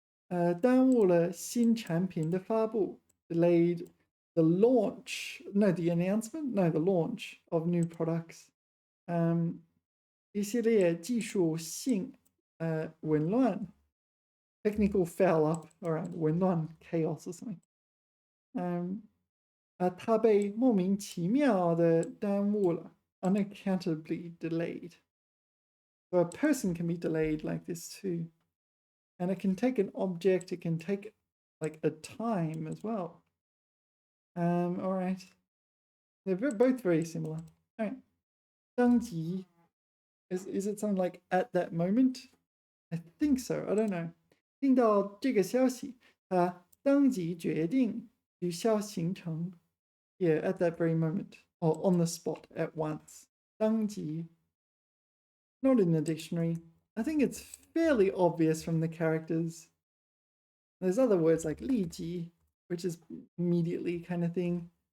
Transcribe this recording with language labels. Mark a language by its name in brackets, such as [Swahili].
[Chinese] 耽误了新产品的发布 [English] delayed the launch, no, the announcement, no, the launch of new products. [Chinese] 一系列技术性紊乱 [English] technical foul up, all right, 紊乱 chaos or something. [Chinese] 他被莫名其妙的耽误了 [English] unaccountably delayed. So a person can be delayed like this too. And it can take an object, it can take like a time as well. All right. They're both very similar. All right. 当即 is it something like at that moment? I think so. I don't know. [Chinese] 听到这个消息，他当即决定取消行程. [English] Yeah, at that very moment. Or on the spot at once. 当即.Not in the dictionary. I think it's fairly obvious from the characters. There's other words like 立即, which is immediately kind of thing.